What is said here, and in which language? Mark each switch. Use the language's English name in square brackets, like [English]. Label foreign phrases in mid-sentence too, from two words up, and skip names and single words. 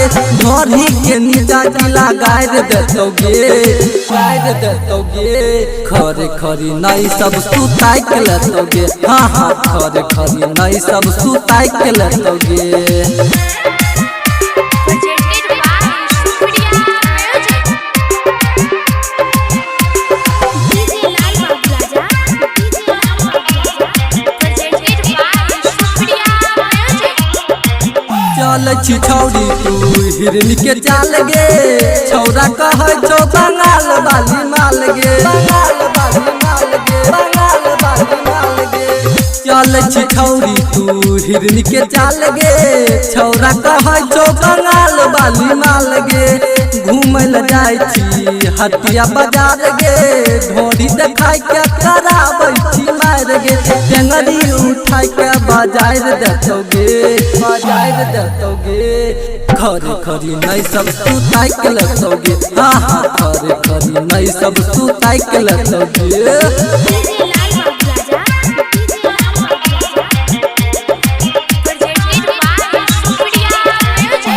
[Angika] ढोरी के नीचा गिला गाड़ देतो गे, गाड़ देतो गे। खरे खरी नहीं सब सुताई के लेतो गे। हाँ हाँ खरे खरी नहीं सब सुताई के लेतो गे। [English] Presented by Supriya Music. DJ Lal Babu Raja, DJ Lal Babu Raja. Presented by Supriya Music. [Angika] चल छी छौरी तू हिरनी के चाल गे। छौरा कहे छौ बंगाल वाली माल गे, बंगाल वाली माल गे, बंगाल वाली माल गे। चल छी छौरी तू हिरनी के चाल गे। छौरा कहे छौ बंगाल वाली माल गे। घूमे ल जाई छी हटिया बाजार गे। ढोरी देखाई के कराबै छी मार गे। टेंगरी उठाई के बाजार देतो गे, बाजार देतो गे। खरे खरी नहीं सब सुताई के लखोगे। हाँ हाँ खरे खरी नहीं सब सुताई के लखोगे। [English] DJ Lal Babu Raja, DJ Lal Babu Raja. Presented by Supriya Music.